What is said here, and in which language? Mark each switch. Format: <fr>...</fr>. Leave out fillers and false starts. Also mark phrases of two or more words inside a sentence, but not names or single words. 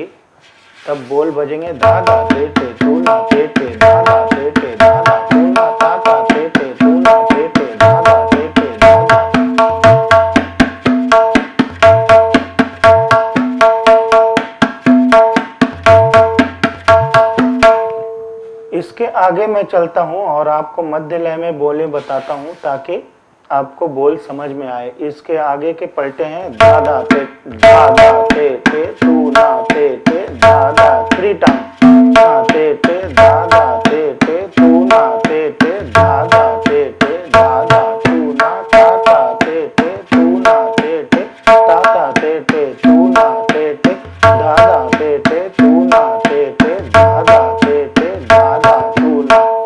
<hi>तब बोल बजेंगे धा धा ते ते तू ना ते ते धा धा ते ते धा धा तू ना ता ता ते ते तू ना ते ते धा धा ते ते धा धा। इसके आगे मैं चलता हूँ और आपको मध्य लय में बोले बताता हूँ ताकि आपको बोल समझ में आए। इसके आगे के पलटे हैं धा धा ते तू ना ते ते धा धा 3 टाइम ना ते ते धा धा ते ते तू ना ते ते धा धा ते ते धा धा तू ना ता ता ते ते तू ना ते ते ता ता ते ते तू ना ते ते धा धा ते ते तू ना ते ते धा धा ते ते धा धा तू ना।</hi>